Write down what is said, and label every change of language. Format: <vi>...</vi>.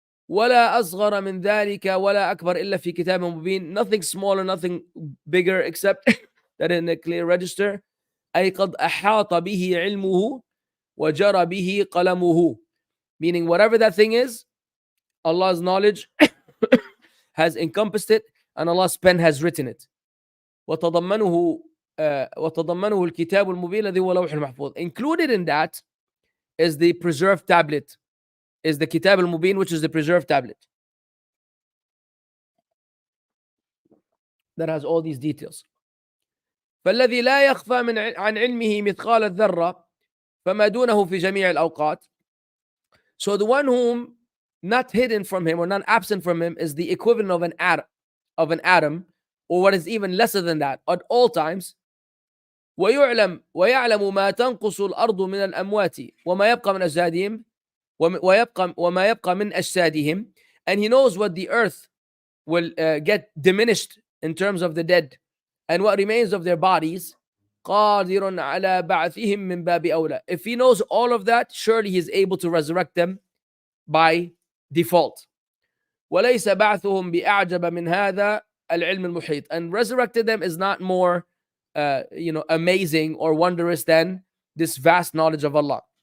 <ar>ولا أصغر من ذلك ولا أكبر إلا في كتاب مبين,</ar> <en>nothing smaller, nothing bigger except that in a clear register.</en> <ar>أي قد أحاط به علمه وجرى به قلمه,</ar> <en>meaning whatever that thing is, Allah's knowledge has encompassed it and Allah's pen has written it.</en> <ar>وتضمنه الكتاب المبين الذي هو لوح المحفوظ.</ar> <en>Included in that is the preserved tablet, is the kitab al-mubin, which is the preserved tablet that has all these details.</en> <ar>فالذي لا يخفى عن علمه مثقال الذرة فما دونه في جميع الأوقات.</ar> <en>So the one whom not hidden from him or not absent from him is the equivalent of an atom, or what is even lesser than that at all times.</en> <ar>ويعلم ما تنقص الأرض من الأموات وما يبقى من أجسادهم</ar> <en>وما يبقى من أجسادهم, and he knows what the earth will get diminished in terms of the dead and what remains of their bodies.</en> <ar>قادر على بعثهم من باب أولى.</ar> <en>If he knows all of that, surely he is able to resurrect them by default.</en> <ar>وليس بعثهم بأعجب من هذا العلم المحيط,</ar> <en>and resurrected them is not more amazing or wondrous than this vast knowledge of Allah.</en>